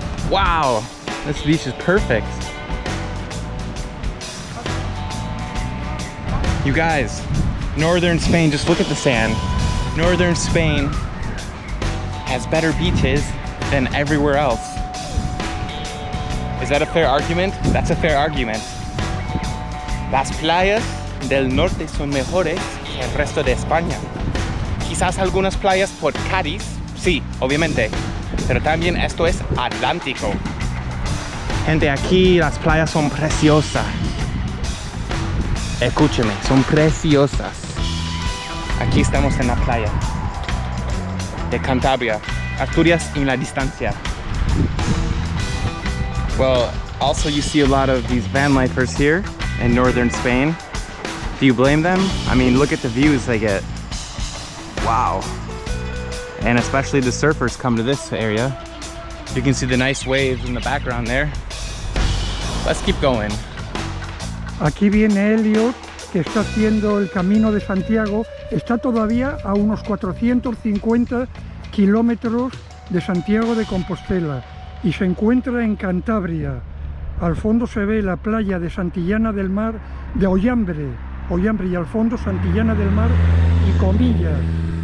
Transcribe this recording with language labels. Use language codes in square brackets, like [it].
[en] Wow, this beach is perfect. You guys, northern Spain, just look at the sand. Northern Spain has better beaches than everywhere else. Is that a fair argument? That's a fair argument. [es] Las playas del norte son mejores que el resto de España. Quizás algunas playas por Cádiz, sí, obviamente, pero también esto es Atlántico. Gente, aquí las playas son preciosas. Escúcheme, son preciosas. Aquí estamos en la playa de Cantabria, Asturias en la distancia. [en] Well, also you see a lot of these van lifers here in northern Spain. Do you blame them? I mean, look at the views they get. Wow. And especially the surfers come to this area. You can see the nice waves in the background there. Let's keep going. [es] Aquí viene Elliot, que está haciendo el Camino de Santiago. Está todavía a unos 450 kilómetros de Santiago de Compostela y se encuentra en Cantabria. Al fondo se ve la playa de Santillana del Mar, de Ollambre, y al fondo Santillana del Mar y Comillas.